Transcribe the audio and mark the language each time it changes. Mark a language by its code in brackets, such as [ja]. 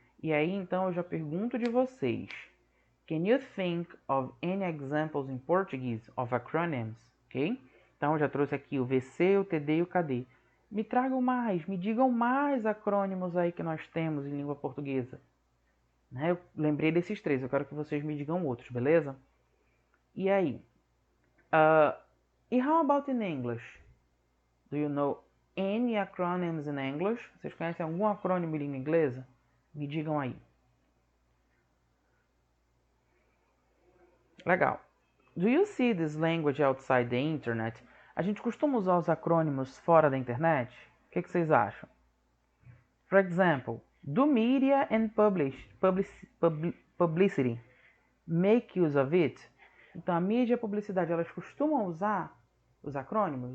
[pt] E aí, então, eu já pergunto de vocês, [en] can you think of any examples in Portuguese of acronyms? Ok? [pt] Então, eu já trouxe aqui o VC, o TD e o KD. Me tragam mais, me digam mais acrônimos aí que nós temos em língua portuguesa. Né? Eu lembrei desses 3, eu quero que vocês me digam outros, beleza? E aí? E [en] how about in English? Do you know any acronyms in English? [pt] Vocês conhecem algum acrônimo em língua inglesa? Me digam aí. Legal. [en] Do you see this language outside the internet? [pt] A gente costuma usar os acrônimos fora da internet? O que vocês acham? [en] For example, do media and publicity make use of it? [pt] Então, a mídia e a publicidade, elas costumam usar os acrônimos?